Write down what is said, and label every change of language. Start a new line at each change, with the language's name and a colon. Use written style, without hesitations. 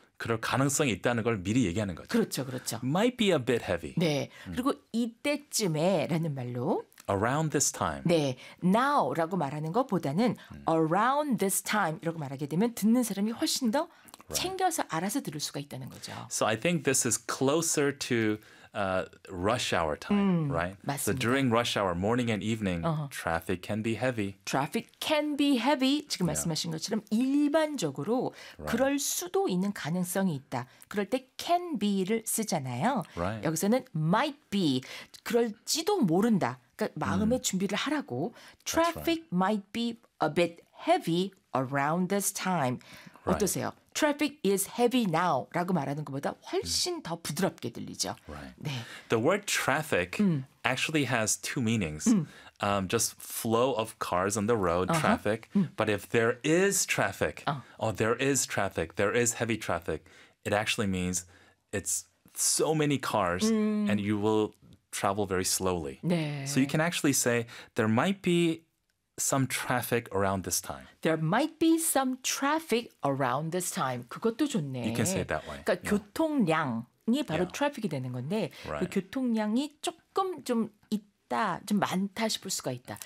Korean: 그럴 가능성이 있다는 걸 미리 얘기하는 거죠. 그렇죠. 그렇죠.
English: Might be a bit heavy.
Korean: 네. 그리고 이때쯤에 라는 말로
English: around this time.
Korean: 네. now라고 말하는 것보다는
English: around this time
Korean: 이라고 말하게 되면 듣는 사람이 훨씬 더 right. 챙겨서 알아서 들을 수가 있다는 거죠.
English: So I think this is closer to rush hour time, right?
Korean: 맞습니다.
English: So during rush hour, morning and evening, traffic can be heavy. Traffic can be heavy.
Korean: 지금 말씀하신
English: yeah.
Korean: 것처럼 일반적으로
English: right.
Korean: 그럴 수도 있는 가능성이 있다. 그럴 때 can be를 쓰잖아요.
English: Right.
Korean: 여기서는
English: might be,
Korean: 그럴지도 모른다. 그러니까 마음의 준비를 하라고.
English: Traffic right. might be a bit heavy around this time. Right.
Korean: 어떠세요?
English: Traffic is heavy now
Korean: 라고 말하는 것보다 훨씬 더 부드럽게 들리죠.
English: Right.
Korean: 네.
English: The word traffic actually has two meanings. Just flow of cars on the road, traffic. But if there is traffic, there is heavy traffic, it actually means it's so many cars and you will travel very slowly.
Korean: 네.
English: So you can actually say there might be some traffic around this time. There might be some traffic around this time.
Korean: 그것도 좋네.
English: You can say it that way.
Korean: 그러니까 yeah. 교통량이 바로 yeah. 트래픽이 되는 건데
English: right.
Korean: 그 교통량이 조금 좀 있다, 좀 많다 싶을 수가 있다.